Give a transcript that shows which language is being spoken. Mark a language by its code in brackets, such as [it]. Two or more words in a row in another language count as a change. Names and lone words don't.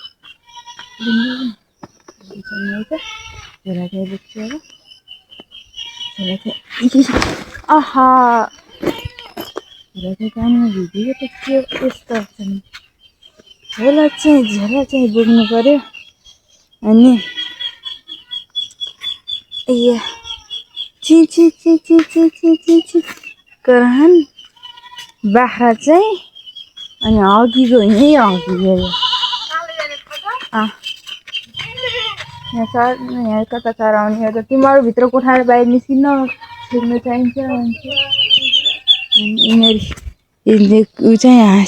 [ne] झोला चाहिँ बोक्छु अब झोला चाहिँ आहा झोला चाहिँ पानीमा भिजेको त के यस्तो छ नि झोला चाहिँ बोक्नु पऱ्यो अनि ए ची ची ची ची ची ची ची ची करहन बाख्रा चाहिँ अनि हगीको यहीँ हगियो यहाँ कता चराउने हो त तिमीहरू भित्र कोठाबाट बाहिर निस्किन छिर्नु चाहिन्छ यिनीहरू ऊ चाहिँ हाँस